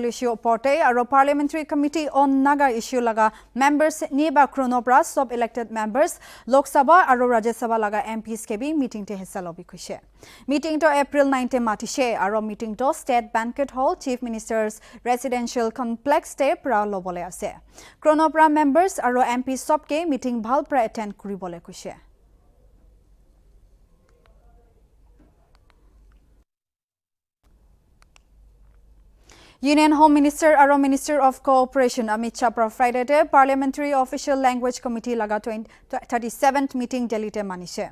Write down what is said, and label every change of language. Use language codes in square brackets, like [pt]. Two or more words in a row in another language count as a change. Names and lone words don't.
[nag] issue porte aro Parliamentary Committee on Naga issue laga members niba chronopra sub [en] elected members [nag] Lok Sabha aro Rajya Sabha laga MPs ke bi meeting te hissa lobi koise. Meeting to April 9 te matishe aro meeting to State Banquet Hall Chief Minister's Residential Complex te pra lobole ase. Chronopra members aro MPs sub ke meeting bhal pra attend kuribole koise. [en] Union Home Minister [nag] aro [en] Minister of Cooperation [nag] Amit Shah pra Friday te Parliamentary Official Language Committee laga [en] 37th meeting [nag] Delhi te manishe.